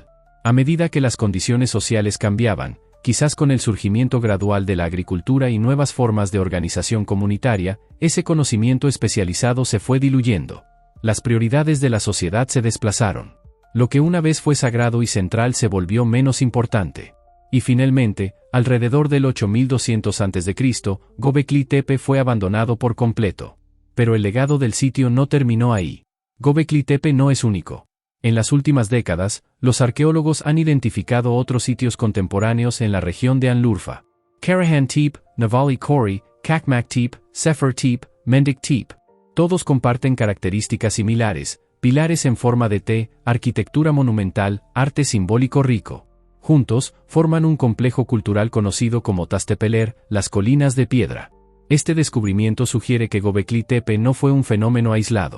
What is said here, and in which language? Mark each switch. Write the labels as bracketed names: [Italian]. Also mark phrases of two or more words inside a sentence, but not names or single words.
[Spanish] A medida que las condiciones sociales cambiaban, quizás con el surgimiento gradual de la agricultura y nuevas formas de organización comunitaria, ese conocimiento especializado se fue diluyendo. Las prioridades de la sociedad se desplazaron. Lo que una vez fue sagrado y central se volvió menos importante. Y finalmente, alrededor del 8200 a.C., Göbekli Tepe fue abandonado por completo. Pero el legado del sitio no terminó ahí. Göbekli Tepe no es único. En las últimas décadas, los arqueólogos han identificado otros sitios contemporáneos en la región de Anlurfa. Karahan Tepe, Navali Kori, Kakmak Tepe, Sefer Tepe, Mendik Tepe. Todos comparten características similares: pilares en forma de T, arquitectura monumental, arte simbólico rico. Juntos, forman un complejo cultural conocido como Tastepeler, las colinas de piedra. Este descubrimiento sugiere que Göbekli Tepe no fue un fenómeno aislado.